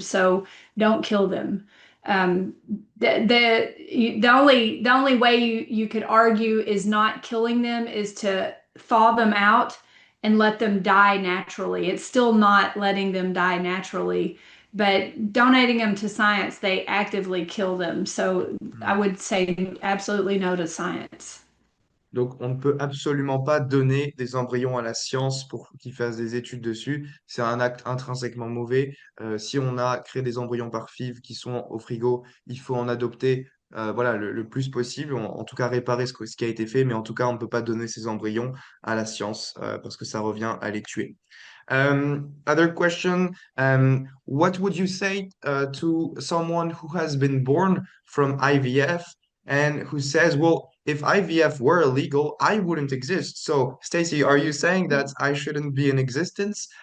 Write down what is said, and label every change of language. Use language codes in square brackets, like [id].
[en] So don't kill them. Um, the only way you could argue is not killing them is to thaw them out and let them die naturally. It's still not letting them die naturally, but donating them to science, they actively kill them. So I would say absolutely no to science. [fr] Donc, on ne peut absolument pas donner des embryons à la science pour qu'ils fassent des études dessus. C'est un acte intrinsèquement mauvais. Si on a créé des embryons par FIV qui sont au frigo, il faut en adopter voilà, le plus possible, en tout cas réparer ce qui a été fait, mais en tout cas, on ne peut pas donner ces embryons à la science parce que ça revient à les tuer. [en] Other question, what would you say to someone who has been born from IVF and who says, well, if IVF were illegal, I wouldn't exist. So, Stacy, are you saying that I shouldn't be in existence?